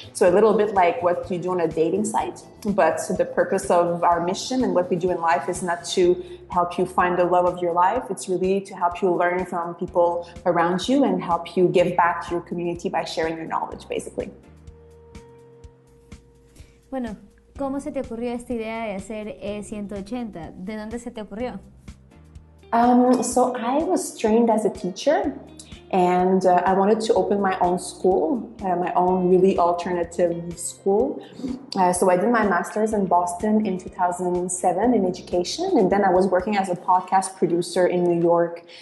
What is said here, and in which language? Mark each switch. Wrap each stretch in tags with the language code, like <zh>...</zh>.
<en>So a little bit like what you do on a dating site, but the purpose of our mission and what we do in life is not to help you find the love of your life. It's really to help you learn from people around you and help you give back to your community by sharing your knowledge, basically.</en> <es>Bueno, ¿cómo se te ocurrió esta idea de hacer E180? ¿De dónde se te ocurrió?</es> <en>So I was trained as a teacher and I wanted to open my own school, my own really alternative school. So I did my master's in Boston in 2007 in education, and then I was working as a podcast producer in New York.</en>